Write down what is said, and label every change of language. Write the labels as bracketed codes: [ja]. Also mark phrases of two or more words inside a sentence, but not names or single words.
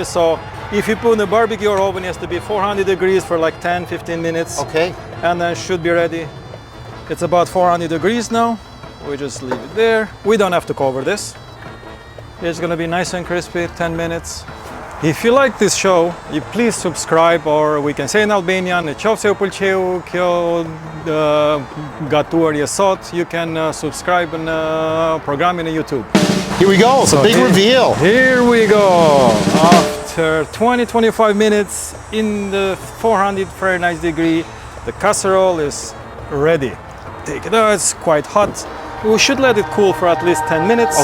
[en] So if you put in the barbecue or oven, it has to be 400 degrees for like 10-15 minutes. Okay. And then should be ready. It's about 400 degrees now. We just leave it there. We don't have to cover this. It's gonna be nice and crispy, 10 minutes. If you like this show, you please subscribe, or we can say in Albanian, [sq] "Nëse u pëlqeu kjo gatuar je sot," [en] you can subscribe in program in YouTube. Here we go. It's a big reveal. Here we go. After 20-25 minutes in the 400 Fahrenheit degree, the casserole is ready. Take it out, it's quite hot. We should let it cool for at least 10 minutes.